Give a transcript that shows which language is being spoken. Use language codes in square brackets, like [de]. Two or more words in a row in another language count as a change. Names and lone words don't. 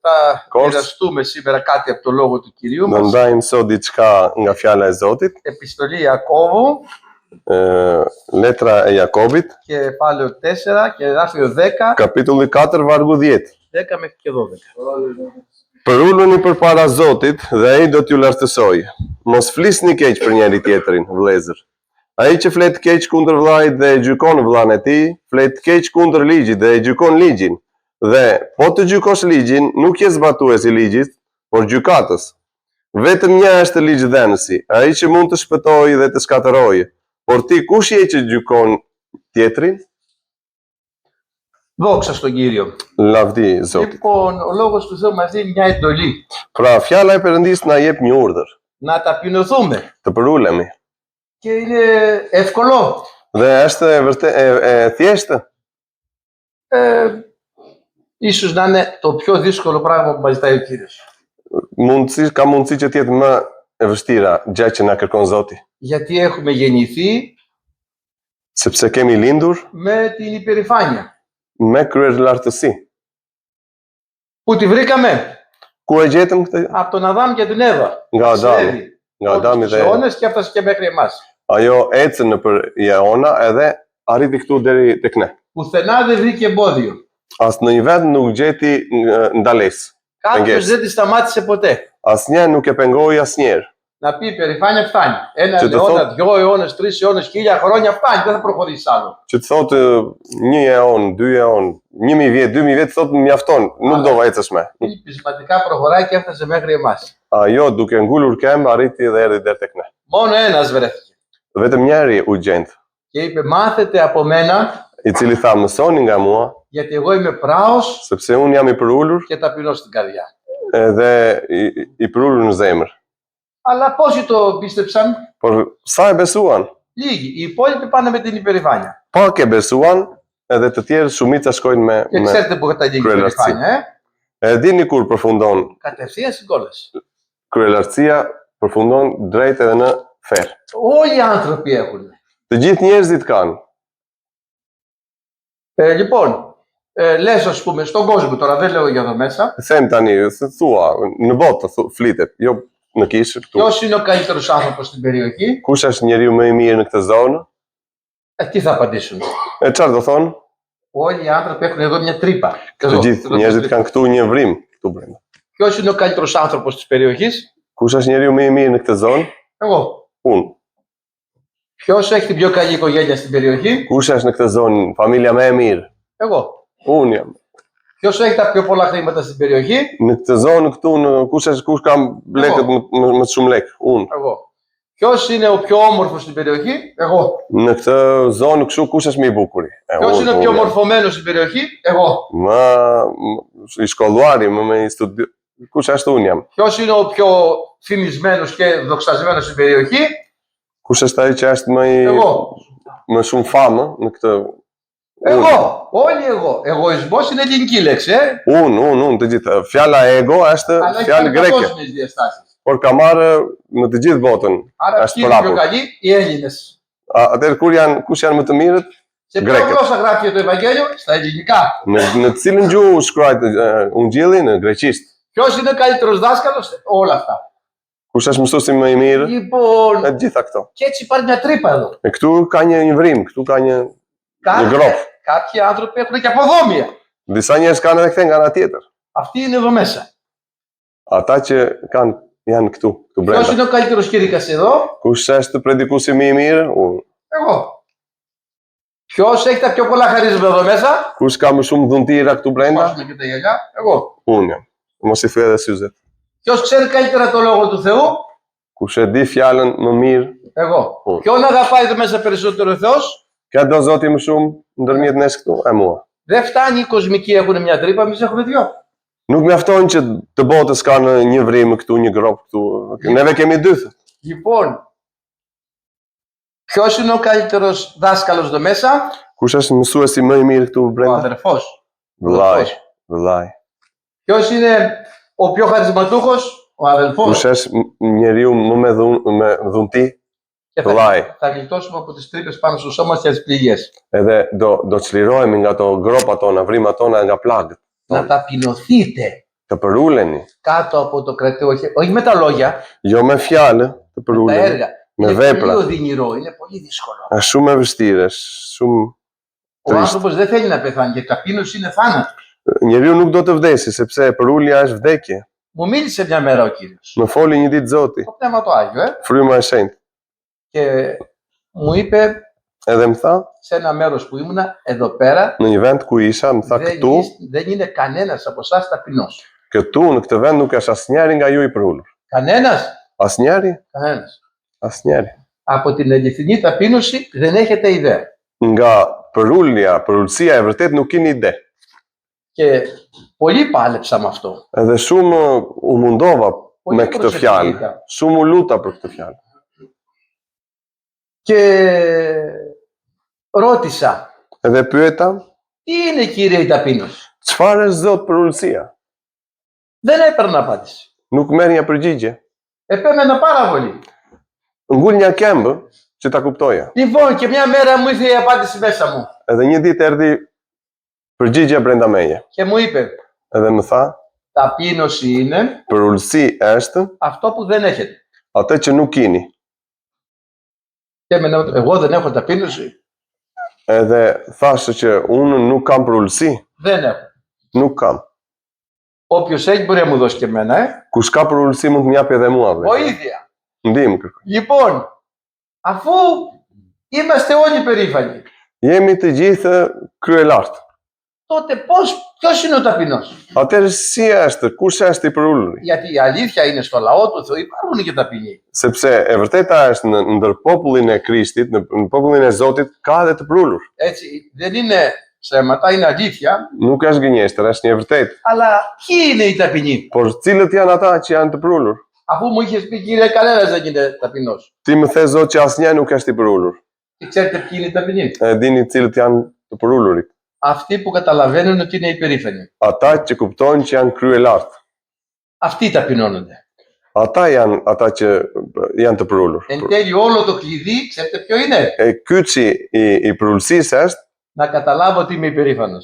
[el] Θα Course. μοιραστούμε σήμερα κάτι από το λόγο του Κυρίου Do μας. [sq] ndajmë sot diçka nga fjala e Zotit, [el] Επιστολή Ιακώβου, [sq] letra e Jakobit, [el] κεφάλαιο 4 και εδάφιο 10, [sq] kapitulli 4 vargu 10. [el] 10 μέχρι και 12. [sq] Përuluni përpara Zotit dhe ai do t'ju lartësojë. Mos flisni keq për njëri tjetrin, vëllezër. Ai që flet keq kundër vllait dhe e gjykon vllain e tij, flet keq kundër ligjit dhe e gjykon ligjin. Dhe po të gjykosh ligjin, nuk je zbatues i ligjit, por gjykatës. Vetëm një është ligjdhënësi, ai që mund të shpëtojë dhe të shkatërrojë. Por ti kush je që gjykon tjetrin? [el] Δόξα στον Κύριο. [sq] Lavdi Zotit. [el] Λοιπόν, ο λόγος του Θεού μας δίνει μια εντολή. [sq] Pra, fjala e Perëndis na jep një urdhër, [el] Να ταπεινωθούμε. [sq] të përulemi. [el] Και είναι εύκολο. [sq] Dhe është e thjeshtë. [el] Ίσως να είναι το πιο δύσκολο πράγμα που μας ζητάει ο Κύριος. [sq] Ka mundësi që të jetë më e vështira gjë që na kërkon Zoti. [el] Γιατί έχουμε γεννηθεί [sq] Sepse kemi lindur [el] με την υπερηφάνεια. [sq] me kryelartësi. [el] Πού τη βρήκαμε? [sq] Ku e gjetëm këtë? [el] Από τον Αδάμ και την Εύα. [sq] Nga Adami. Nga Adami [el] Όλους τους [sq] dhe [el] αιώνες και έφτασε και μέχρι εμάς. [sq] ajo ecën nëpër Jeona edhe arriti këtu deri tek ne. [el] Πουθενά δεν βρήκε εμπόδιο. [sq] As në një vend nuk gjeti ndalesë. [el] Κάποιος δεν τη σταμάτησε ποτέ. [sq] Asnjë nuk e pengoi asnjëherë. [el] Να πει υπερηφάνεια φτάνει. Ένα Και το αιώνα, 2 αιώνες, 3 αιώνες, 1000 χρόνια φτάνει. Δεν θα προχωρήσει άλλο. [sq] Që të thotë 1 eon, 2 eon, 1000 vjet, 2000 vjet thotë mjafton, nuk do ecësh më. [el] Πεισματικά προχωράει και έφτασε μέχρι εμάς. [sq] Ajo duke ngulur këmbë arriti dhe erdhi deri tek ne. [el] Μόνο ένας βρέθηκε. [sq] Vetëm njëri u gjend, [el] Και είπε μάθετε από μένα, [sq] i cili tha mësoni nga mua, [el] γιατί εγώ είμαι πράος [sq] sepse unë jam i përulur [el] και ταπεινός στην καρδιά. [sq] edhe i përulur në zemër. [el] Αλλά πόσοι το πίστεψαν? [sq] Por sa e besuan? [el] Λίγοι. Οι υπόλοιποι πάνε με την υπερηφάνεια. [sq] Pak e besuan edhe të tjerë shumica shkojnë [el] Και [sq] me [el] ξέρετε που καταλήγει η [sq] κρελαρτσί. [el] υπερηφάνεια, [sq] Dini kur përfundon [el] Κατευθείαν στην κόλαση. [sq] kryelartësia, përfundon drejt edhe në ferr. [el] Όλοι οι άνθρωποι έχουν. [sq] Të gjithë njerëzit kanë. [el] Λοιπόν, λες ας πούμε στον κόσμο, τώρα δεν λέω για εδώ μέσα, [sq] Them tani, thua, në botë flitet, jo në kishë këtu. [el] ποιος είναι ο καλύτερος άνθρωπος στην περιοχή? [sq] Kush është njeriu më i mirë në këtë zonë? [el] Τι θα απαντήσουν? [sq] Çfarë do thonë? [el] Όλοι οι άνθρωποι έχουν εδώ μια τρύπα. [sq] Të gjithë njerëzit kanë këtu një vrim këtu brenda. [el] Ποιος είναι ο καλύτερος άνθρωπος της περιοχής? [sq] Kush është njeriu më i mirë në këtë zonë? [el] Εγώ. [sq] Unë. [el] Ποιος έχει την πιο καλή οικογένεια στην περιοχή? [sq] Kush është në këtë zonë familja më e mirë? [el] Εγώ. [sq] Unë jam. [el] Ποιος έχει τα πιο πολλά χρήματα στην περιοχή? [sq] Në këtë zonë këtu kush ka lekët më shumë lek? Unë. [el] Εγώ. Ποιος είναι ο πιο όμορφος στην περιοχή? Εγώ. [sq] Në këtë zonë kështu kush është më i bukuri? [el] Ποιος είναι ο πιο μορφωμένος στην περιοχή? Εγώ. [sq] Më i shkolluari, më i studi. Kush është unë jam? [el] Ποιος είναι ο πιο φημισμένος και δοξασμένος στην περιοχή? [sq] Kush është ai që është [el] Εγώ. [sq] më shumë famë në këtë? [el] Εγώ. Όλοι εγώ. Εγωισμός είναι ελληνική λέξη, [sq] Unë, të gjithë. Fjala ego është [el] Αλλά έχει [sq] fjalë greke, [el] παγκόσμιες διαστάσεις. [sq] por ka marrë në të gjithë botën. [el] Άρα [sq] Është [el] ποιοι είναι οι πιο [sq] prapur. [el] καλοί? Οι Έλληνες. [sq] Atëherë kush janë më të mirët? [el] Σε ποια [sq] Γκρέκες. [el] γλώσσα γράφει το Ευαγγέλιο? Στα ελληνικά. [sq] Në të cilën gjuhë shkruajt Ungjilli? Në greqisht. [el] Ποιος είναι ο καλύτερος δάσκαλος? Όλα αυτά. [sq] Kush është mësuesi më i mirë? [el] Λοιπόν, [sq] Të gjitha këto. [el] και έτσι υπάρχει μια τρύπα εδώ. [sq] Këtu ka një vrim, këtu ka një grop. [el] Κάποιοι άνθρωποι έχουν και αποδόμια. [sq] Disa njerëz kanë edhe këtë nga ana tjetër. [el] Αυτοί είναι εδώ μέσα. [sq] Ata që janë këtu [el] Ποιος [sq] brenda. [el] είναι ο καλύτερος κήρυκας εδώ? [sq] Kush është predikuesi më i mirë? Unë. [el] Εγώ. Ποιος έχει τα πιο πολλά χαρίσματα εδώ μέσα? [sq] Kush ka më shumë dhuntira këtu brenda? [el] Πάσουμε και τα γυαλιά. Εγώ. [sq] Unë jam. Mos i thuaj edhe syzet. [el] Ποιος ξέρει καλύτερα το λόγο του Θεού? [sq] Kush e di fjalën më mirë? [el] Εγώ. [sq] Unë. [el] Ποιον αγαπάει εδώ μέσα περισσότερο ο Θεός? [sq] Ka do Zoti më shumë ndërmjet nesh këtu e mua. [el] Δεν φτάνει οι κοσμικοί έχουν μια τρύπα, εμείς έχουμε δυο. [sq] Nuk mjafton që të botës kanë një vrim këtu, një grop këtu. Neve kemi dy. [el] Λοιπόν, ποιος είναι ο καλύτερος δάσκαλος εδώ μέσα? [sq] Kush është mësuesi më i mirë këtu [el] Ο [sq] brenda? [el] αδερφός. [sq] Vëllai. [el] Ποιος είναι ο πιο χαρισματούχος? Ο αδελφός. [sq] Kush është njeriu më me dhunti? [el] Και [sq] Vëllai. [el] θα γλιτώσουμε από τις τρύπες πάνω στο σώμα και τις πληγές. [sq] Edhe do çlirohemi nga ato gropat tona, vrimat tona nga plagët. [el] Να ταπεινωθείτε. [sq] Të përuleni, [el] κάτω από το κρατείο, όχι με τα λόγια, [sq] jo me fjalë, të [el] με τα [sq] përuleni, [el] έργα. με Είναι [sq] βέπρα. [el] πολύ οδυνηρό, είναι πολύ δύσκολο. [sq] Është shumë e vështirë, është shumë [el] Ο [sq] trist. [el] άνθρωπος δεν θέλει να πεθάνει γιατί ταπείνωση είναι θάνατο. [sq] Njeriu nuk do të vdesi, sepse e përulja është vdekje. [el] Μου μίλησε μια μέρα ο Κύριος, [sq] Më foli një ditë Zoti, [el] το Πνεύμα το Άγιο, [sq] fryma e shenjtë, [el] και μου είπε [sq] edhe më tha, [el] σε ένα μέρος που ήμουνα, εδώ πέρα, [sq] në një vend ku isha, më tha [el] δεν είναι κανένας από εσάς ταπεινός. [sq] këtu në këtë vend nuk është asnjëri nga ju i përulur. [el] Κανένας. [sq] Asnjëri, [el] Κανένας. [sq] asnjëri. [el] Από την αληθινή ταπείνωση δεν έχετε ιδέα. [sq] Nga përulësia e vërtet nuk keni ide. [el] Και πολύ πάλεψα με αυτό. [sq] Edhe shumë u mundova [el] Πολύ [sq] me këtë [el] προσεκτική [sq] fjalë. [el] ήταν. [sq] Shumë u luta për këtë fjalë. [el] Και ρώτησα, [sq] Edhe pyeta, [el] τι είναι Κύριε η ταπείνωση? [sq] çfarë është Zot përulësia? [el] Δεν έπαιρνα απάντηση. [sq] Nuk merr një përgjigje. [el] Επέμενα πάρα πολύ. [sq] Ngul një këmbë që ta kuptoja. [el] Λοιπόν, και μια μέρα μου ήρθε η απάντηση μέσα μου. [sq] Edhe një ditë erdhi përgjigja brenda meje. [el] Και μου είπε, [sq] Edhe më tha, [el] ταπείνωση είναι [sq] përulësi është [el] αυτό που δεν έχετε. [sq] atë që nuk keni. [el] Και εγώ δεν έχω ταπείνωση. [sq] Edhe thashë që unë nuk kam përulësi, [el] Δεν έχω. [sq] nuk kam. Όποιος έχει μπορεί να μου δώσει και εμένα, Kush ka përulësi mund të më japi edhe mua. vetë. [el] Βοήθεια. [sq] Ndihmë kërkoj. [el] Λοιπόν, αφού είμαστε όλοι περήφανοι, [sq] Jemi të gjithë kryelartë. [el] τότε ποιος είναι ο ταπεινός? [sq] Atëherë si është? Kush është i përuluri? [el] Γιατί η αλήθεια είναι στο λαό του Θεού υπάρχουν και ταπεινοί. [sq] Sepse e vërteta është në ndër popullin e Krishtit, në popullin e Zotit ka edhe të përulur. [el] Έτσι, δεν είναι ψέματα, είναι αλήθεια, [sq] Nuk është gënjeshtër, është një vërtet. [el] αλλά ποιοι είναι οι ταπεινοί? [sq] Por cilët janë ata që janë të përulur? [el] Αφού μου είχες πει, Κύριε, κανένας δεν είναι ταπεινός. [sq] Ti më the Zot që asnjë nuk është i përulur. [el] Και ξέρετε ποιοι είναι οι ταπεινοί? [sq] E dini cilët janë të përulurit. [el] Αυτοί που καταλαβαίνουν ότι είναι υπερήφανοι. [sq] Ata që kuptojnë që janë kryelartë. [el] Αυτοί ταπεινώνονται. [sq] Ata janë ata që janë të përulur. [el] Εν τέλει, όλο το κλειδί, ξέρετε ποιο είναι? [sq] Kyçi i përulësisë është [el] Να καταλάβω ότι είμαι υπερήφανος.